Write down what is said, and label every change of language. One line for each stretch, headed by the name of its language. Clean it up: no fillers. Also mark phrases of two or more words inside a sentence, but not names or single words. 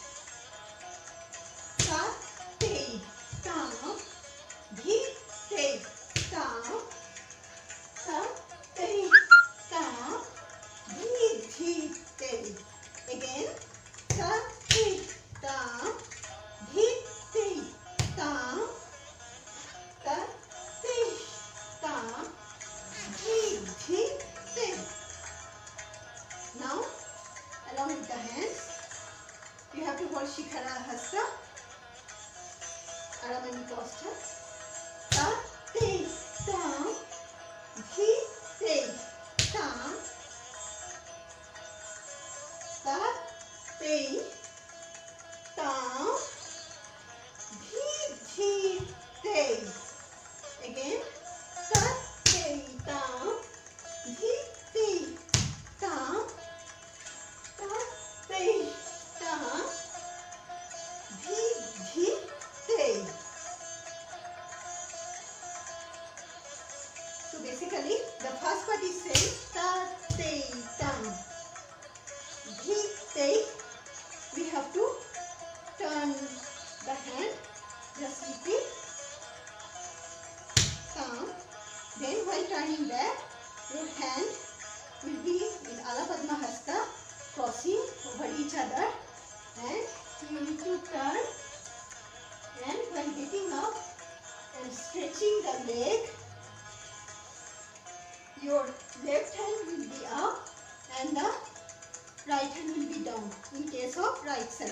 English: Ta, te, tam, dhi, te, tam, ta, te, tam, dhi, dhi, te. Again, ta, te, tam, dhi, te, tam, ta, te, tam, dhi, dhi, te. Now, along with the hands, you have to hold Shikhara Hasta, Aramani posture. Ta, te, tam, dhi, te, tam, ta, te, tam, dhi, dhi, te. Again, ta, te, tam, dhi, te, tam, ta, te, tam, dhi, dhi, te. So basically, the first part is saying ta, te, tam, dhi, te. We have to turn the hand, just repeat, tam. Then while turning back, your hand will be in Alapadma Hasta, crossing over each other, and you need to turn, and while getting up and stretching the leg, your left hand will be up and the right hand will be down in case of right side.